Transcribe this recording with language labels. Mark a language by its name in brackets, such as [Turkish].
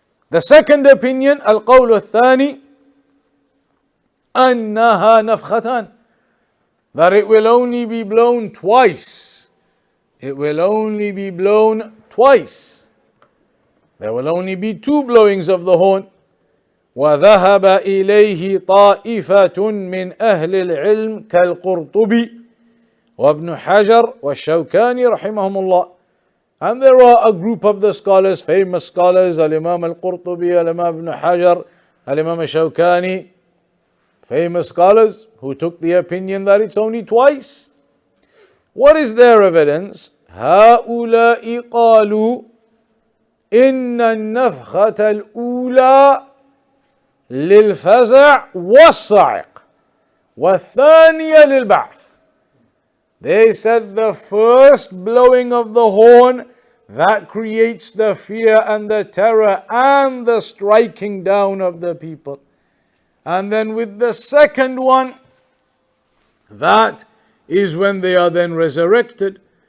[English] The second opinion, [Arabic] القول الثاني أنها نفختان, [English] that it will only be blown twice. It will only be blown twice. There will only be 2 blowings of the horn. [Arabic] وذهب إليه طائفة من أهل العلم كالقرطبي وابن حجر والشوكاني رحمهم الله. [English] And there are a group of the scholars, famous scholars, Al-Imam Al-Qurtubi, Al-Imam Ibn Hajar, Al-Imam Al-Shawkani, famous scholars who took the opinion that it's only twice. What is their evidence? [Arabic] هؤلاء قالوا إن النفخة الأولى للفزع والصعق والثانية للبعث. [English] They said the first blowing of the horn, that creates the fear and the terror and the striking down of the people. And then with the second one, that is when they are then resurrected.